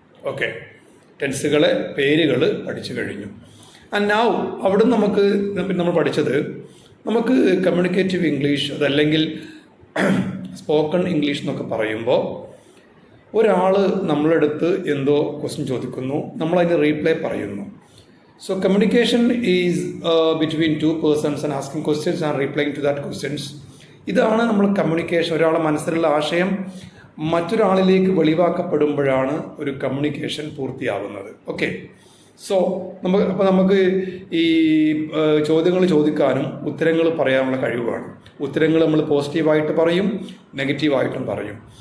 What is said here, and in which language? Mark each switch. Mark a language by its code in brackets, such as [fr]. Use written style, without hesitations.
[ml] Okay, ടെൻസുകളെ പേരുകൾ പഠിച്ചു കഴിഞ്ഞു. ആൻഡ് നൗ അവിടെ നമുക്ക് നമ്മൾ പഠിച്ചത്, നമുക്ക് കമ്മ്യൂണിക്കേറ്റീവ് ഇംഗ്ലീഷ് അതല്ലെങ്കിൽ സ്പോക്കൺ ഇംഗ്ലീഷ് എന്നൊക്കെ പറയുമ്പോൾ ഒരാൾ നമ്മളെടുത്ത് എന്തോ ക്വസ്റ്റ്യൻ ചോദിക്കുന്നു, നമ്മളതിന് റീപ്ലൈ പറയുന്നു. [en] So communication is between two persons and asking questions and replying to that questions. [ml] ഇതാണ് നമ്മൾ കമ്മ്യൂണിക്കേഷൻ. ഒരാളുടെ മനസ്സിലുള്ള ആശയം മറ്റൊരാളിലേക്ക് വെളിവാക്കപ്പെടുമ്പോഴാണ് ഒരു കമ്മ്യൂണിക്കേഷൻ പൂർത്തിയാവുന്നത്. ഓക്കെ, സോ നമുക്ക് ഈ ചോദ്യങ്ങൾ ചോദിക്കാനും ഉത്തരങ്ങൾ പറയാനുള്ള കഴിവാണ്. ഉത്തരങ്ങൾ നമ്മൾ പോസിറ്റീവായിട്ട് പറയും, നെഗറ്റീവായിട്ടും പറയും.